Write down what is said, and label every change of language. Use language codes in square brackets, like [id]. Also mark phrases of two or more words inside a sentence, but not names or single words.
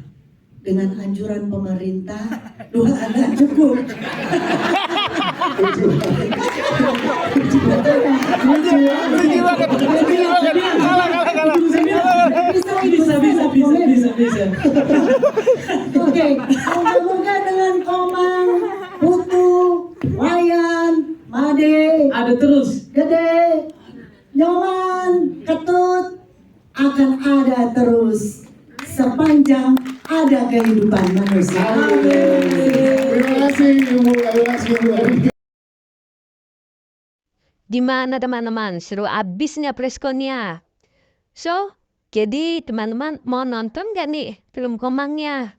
[id] Dengan anjuran pemerintah, 2 anak cukup. Bisa. Oke, moga-moga dengan Komang, Putu, Wayan, Made, ada terus, Gede, Nyoman, Ketut, akan ada terus sepanjang ada kehidupan manusia. Terima kasih Ibu. Gimana teman-teman? Seru abisnya preskonnya. So, jadi teman-teman mau nonton gak nih film Komangnya?